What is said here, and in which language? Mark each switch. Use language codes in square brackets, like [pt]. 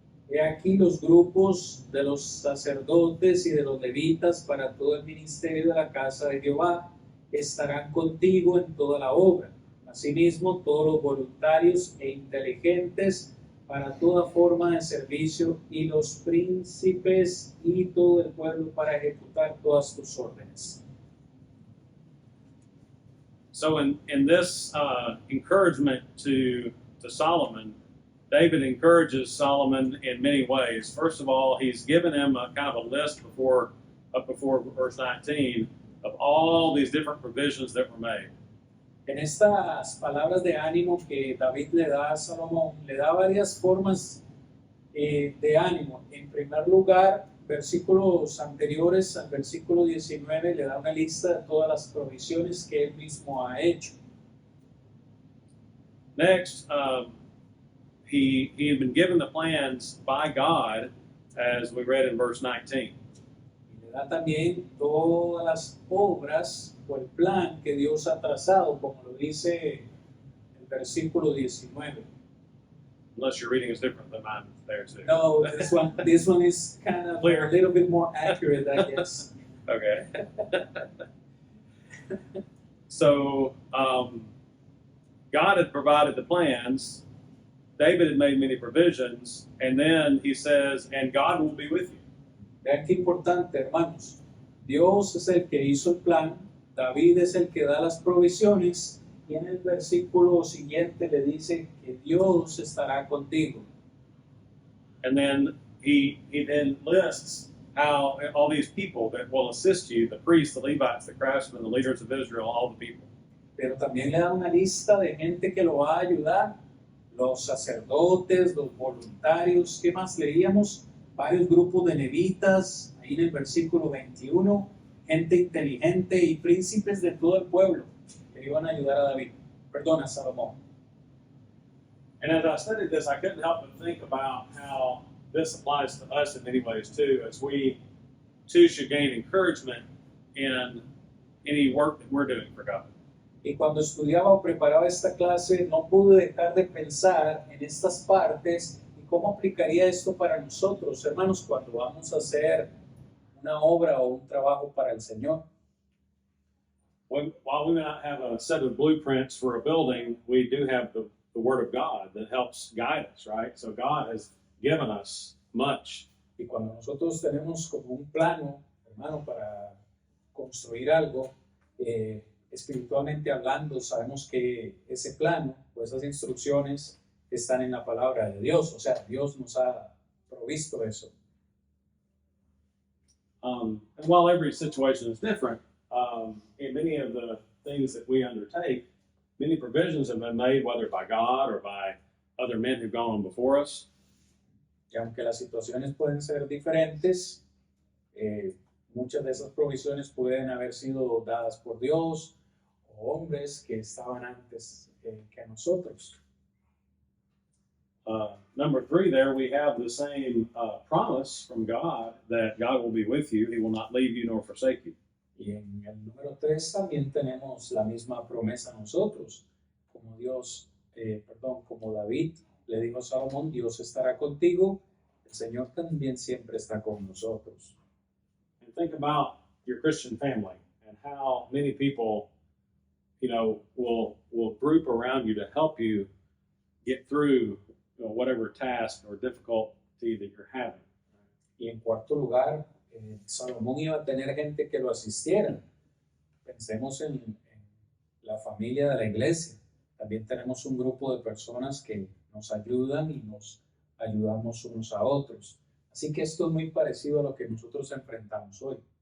[es] He aquí los grupos de los sacerdotes y de los levitas para todo el ministerio de la casa de Jehová estarán contigo en toda la obra. Asimismo, todos los voluntarios e inteligentes para toda forma de servicio y los príncipes y todo el pueblo para ejecutar todas tus órdenes. [en] So in this encouragement to Solomon, David encourages Solomon in many ways. First of all, he's given him a kind of a list of up before verse 19 of all these different provisions that were made. [es] En estas palabras de ánimo que David le da a Salomón, le da varias formas de ánimo. En primer lugar, versículos anteriores al versículo 19 le da una lista de todas las provisiones que él mismo ha hecho. [en] Next, he had been given the plans by God, as we read in verse 19. [es] Y le da también todas las obras o el plan que Dios ha trazado, como lo dice el versículo 19. [en] Unless your reading is different than mine there too. No, this one is kind of Clear. a little bit more accurate, I guess. Okay. So, God had provided the plans. David had made many provisions. And then he says, and God will be with you. [es] Vean qué importante, hermanos. Dios es el que hizo el plan, David es el que da las provisiones, y en el versículo siguiente le dice que Dios estará contigo. [en] And then he then lists how all these people that will assist you, the priests, the Levites, the craftsmen, the leaders of Israel, all the people. [es] Pero también le da una lista de gente que lo va a ayudar, los sacerdotes, los voluntarios, ¿qué más leíamos? Varios grupos de levitas, ahí en el versículo 21, gente inteligente y príncipes de todo el pueblo que iban a ayudar a David, perdón, a Salomón. [en] And as I studied this, I couldn't help but think about how this applies to us in many ways too, as we too should gain encouragement in any work that we're doing for God. [es] Y cuando estudiaba o preparaba esta clase, no pude dejar de pensar en estas partes y cómo aplicaría esto para nosotros, hermanos, cuando vamos a hacer una obra o un trabajo para el Señor. [en] While we may not have a set of blueprints for a building, we do have the Word of God that helps guide us, right? So God has given us much. [es] Y cuando nosotros tenemos como un plano, hermano, para construir algo, espiritualmente hablando, sabemos que ese plano o esas instrucciones están en la palabra de Dios. O sea, Dios nos ha provisto eso. [en] And while every situation is different, in many of the things that we undertake, many provisions have been made, whether by God or by other men who've gone on before us. [es] Y aunque las situaciones pueden ser diferentes, muchas de esas provisiones pueden haber sido dadas por Dios o hombres que estaban antes que nosotros. [en] Number 3 there, we have the same promise from God that God will be with you. He will not leave you nor forsake you. [es] Y en el número 3 también tenemos la misma promesa nosotros, como como David le dijo a Salomón, Dios estará contigo, el Señor también siempre está con nosotros. [en] And think about your Christian family and how many people, will group around you to help you get through whatever task or difficulty that you're having. [es] Y en cuarto lugar, Salomón iba a tener gente que lo asistiera. Pensemos en la familia de la iglesia. También tenemos un grupo de personas que nos ayudan y nos ayudamos unos a otros. Así que esto es muy parecido a lo que nosotros enfrentamos hoy.